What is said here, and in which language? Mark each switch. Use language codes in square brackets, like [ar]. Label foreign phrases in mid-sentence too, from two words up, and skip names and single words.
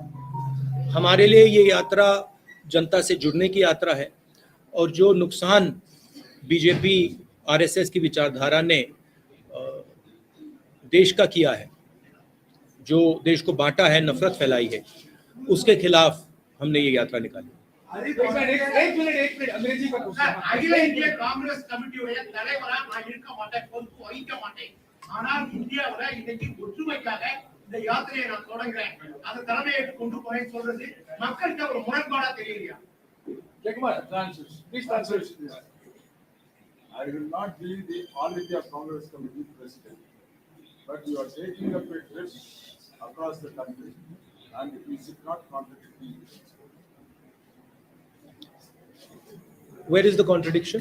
[hi] हमारे लिए ये यात्रा जनता से जुड़ने की यात्रा है, और जो नुकसान बीजेपी आरएसएस की विचारधारा ने देश का किया है, जो देश को बांटा है, नफरत फैलाई है, उसके खिलाफ हमने ये यात्रा निकाली। एक मिनट अंग्रेजी का क्वेश्चन। [ta] அகில இந்திய காங்கிரஸ் கமிட்டியுடைய தலைவரா நான் இருக்க மாட்டேன், பொறுப்பு வகிக்க மாட்டேன். ஆனால் இந்தியாவுல இன்னைக்கு ஒற்றுமைக்காக இந்த யாத்திரையை நான் தொடங்குறேன், அந்த தலைமையை கொண்டு போறேன்னு சொல்றது மக்களுக்கு ஒரு முரண்பாடா தெரியலையா? [en] Jayakumar, please translate. I will not be the All India Congress Committee president, but you are taking up a trip across the country, and we should not contradict each other. Where is the contradiction?